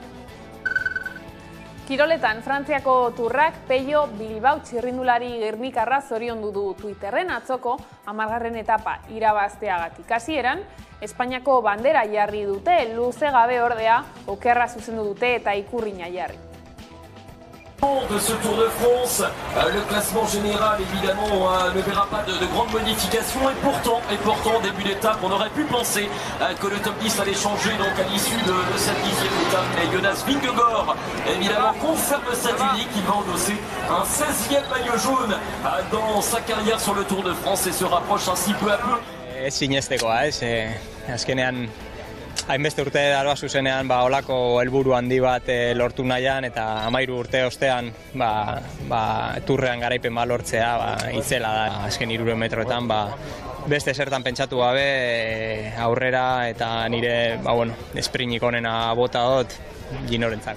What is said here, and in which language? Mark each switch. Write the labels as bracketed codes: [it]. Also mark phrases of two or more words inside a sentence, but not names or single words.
[eu] Kiroletan, Frantziako turrak Peio Bilbao txirrindulari gernikarra zoriondu du Twitterren atzoko 10. etapa irabazteagatik. Hasieran, Espainiako bandera jarri dute, luze gabe ordea okerra zuzendu dute eta ikurrina jarri. [fr] De ce Tour de France, le classement général évidemment ne verra pas de grandes modifications et pourtant début d'étape on aurait pu penser que le top 10 allait changer donc à l'issue de cette 10e étape, mais Jonas Vingegaard évidemment confirme cette unique, il va endosser un 16e maillot jaune dans sa carrière sur le Tour de France et se rapproche ainsi peu à peu. [eu] Sinestekoa, azkenean hainbeste urte daroa zuzenean olako helburu handi bat lortu nahian eta 13 urte ostean turrean garaipen lortzea itzela da. Azken 300 metroetan beste zertan pentsatu gabe aurrera eta nire esprinik onena bota dut Ginorentzako.